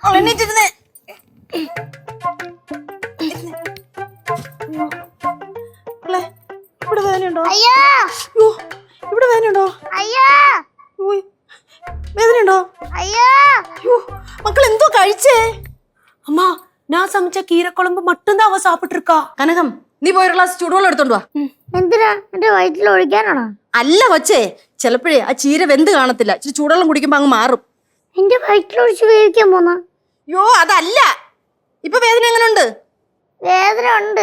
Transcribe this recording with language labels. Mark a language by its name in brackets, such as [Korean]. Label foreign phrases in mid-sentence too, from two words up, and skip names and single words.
[Malayalam] എണീറ്റിരുന്നേ. മക്കളെ, ഇവിടെ വേദനയുണ്ടോ? അയ്യോ അയ്യോ, ഇവിടെ വേദനയുണ്ടോ? അയ്യോ ഉയ്, വേദനയുണ്ടോ? അയ്യോ അയ്യോ, മക്കൾ എന്തോ കഴിച്ചേ? [Tamil] அம்மா நான் சமைச்ச கீரை குழம்பு மட்டும்தான் அவ சாப்பிட்டு இருக்கா. [Malayalam] കനകം, നീ പോയൊരു ഗ്ലാസ് ചൂടുവെള്ളം എടുത്തോണ്ട് വാ. എന്തിനാ എന്റെ വയറ്റിൽ ഒഴിക്കാനാണോ? അല്ല കൊച്ചേ, ചിലപ്പോഴേ ആ ചീര വെന്ത് കാണത്തില്ല. ഇച്ചിരി ചൂടുവെള്ളം കുടിക്കുമ്പോ അങ്ങ് മാറും. എന്റെ വയറ്റിൽ ഒഴിച്ച് വേവിക്കാൻ പോന്ന? അയ്യോ, അതല്ല. ഇപ്പൊ വേദന എങ്ങനെയുണ്ട്? വേദന ഉണ്ട്.